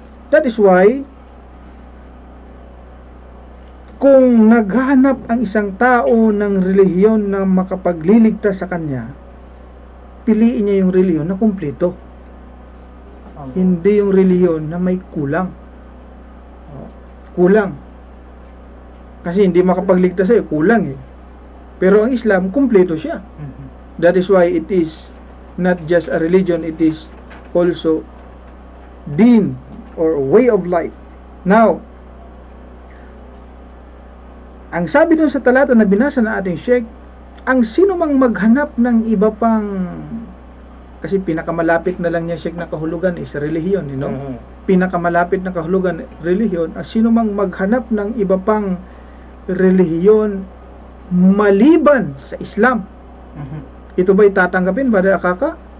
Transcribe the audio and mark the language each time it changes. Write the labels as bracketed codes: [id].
[en] That is why, [tl] kung naghahanap ang isang tao ng relihiyon na makapagliligtas sa kanya, piliin niya yung relihiyon na kumpleto. Hindi yung relihiyon na may kulang. Kulang. Kasi hindi makapagligtas sa'yo, kulang eh. Pero ang Islam, kumpleto siya. [en] That is why it is not just a religion, it is also deen or way of life. [tl] Now, ang sabi doon sa talata na binasa na ating Sheikh, ang sino mang maghanap ng iba pang, kasi pinakamalapit na lang niya Sheikh na kahulugan is relihiyon, [en] you know? [tl] Pinakamalapit na kahulugan relihiyon, ang sino mang maghanap ng iba pang relihiyon maliban sa Islam, ito ba'y tatanggapin, Brother Akaka?